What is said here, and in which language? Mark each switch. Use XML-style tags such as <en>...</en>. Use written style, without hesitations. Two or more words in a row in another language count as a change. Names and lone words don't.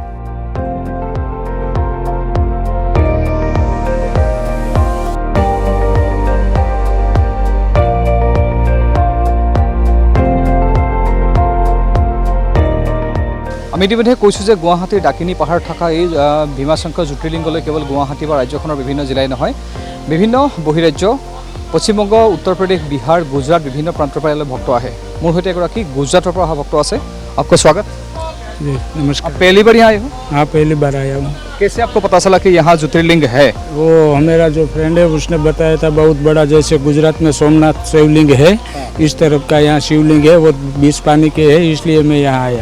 <as>আমি ইতিমধ্যে কৈছোঁ যে গুৱাহাটীৰ ডাকিনী পাহাৰ থকা এই ভীমাশংকৰ জ্যোতিৰ্লিংগলৈ কেৱল গুৱাহাটী বা ৰাজ্যখনৰ বিভিন্ন জিলাই নহয়, বিভিন্ন বহিৰাজ্য পশ্চিমবংগ, উত্তৰ প্ৰদেশ, বিহাৰ, গুজৰাট বিভিন্ন প্ৰান্তৰ পৰা ইয়ালৈ ভক্ত আহে। মোৰ সৈতে এগৰাকী গুজৰাটৰ পৰা অহা ভক্ত আছে।</as> <hi>आपका स्वागत। जी नमस्कार। आप पहली बार यहाँ आए हो? हाँ पहली बार आया हूँ। कैसे आपको पता चला कि यहाँ ज्योतिर्लिंग है? वो मेरा जो फ्रेंड है उसने बताया था, बहुत बड़ा, जैसे गुजरात में सोमनाथ शिवलिंग है, इस तरफ का यहाँ शिवलिंग है, वो 20 पानी के है, इसलिए मैं यहाँ आया।</hi>